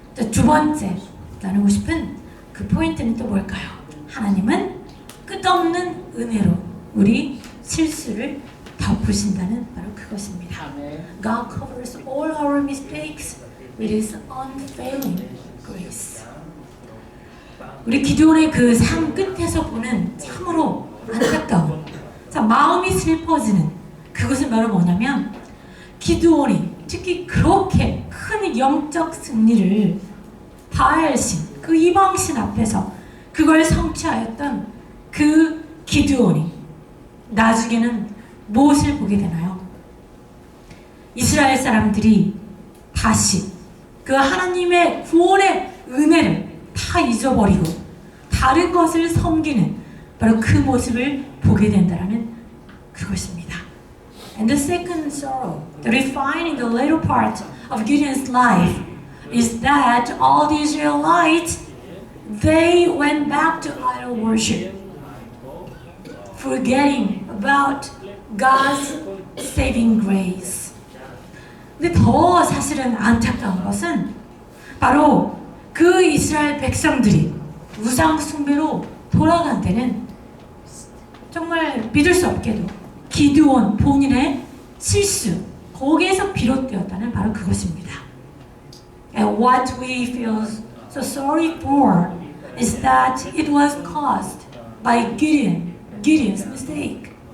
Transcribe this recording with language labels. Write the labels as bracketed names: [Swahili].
[Korean] 두 번째 나누고 싶은 그 포인트는 또 뭘까요? 하나님은 끝없는 은혜로 우리 실수를 덮으신다는 바로 그것입니다. [English] God covers all our mistakes with His unfailing grace. [Korean] 우리 기드온의 그 삶 끝에서 보는 참으로 안타까운, 마음이 슬퍼지는 그것은 바로 뭐냐면 기드온이 특히 그렇게 큰 영적 승리를 바알신 그 이방신 앞에서 그걸 성취하였던 그 기드온이 나중에는 무엇을 보게 되나요? 이스라엘 사람들이 다시 그 하나님의 구원의 은혜를 다 잊어버리고 다른 것을 섬기는 바로 그 모습을 보게 된다는 그것입니다. [English] And the second sorrow, the refining the later part of Gideon's life is that all the Israelites, they went back to idol worship, forgetting about God's saving grace. [Korean] 근데 더 사실은 안타까운 것은 바로 그 이스라엘 백성들이 우상 숭배로 돌아간 데는 정말 믿을 수 없게도 기드온 본인의 실수, 거기에서 비롯되었다는 바로 그것입니다. [English] And what we feel so sorry for is that it was caused by Gideon's mistake.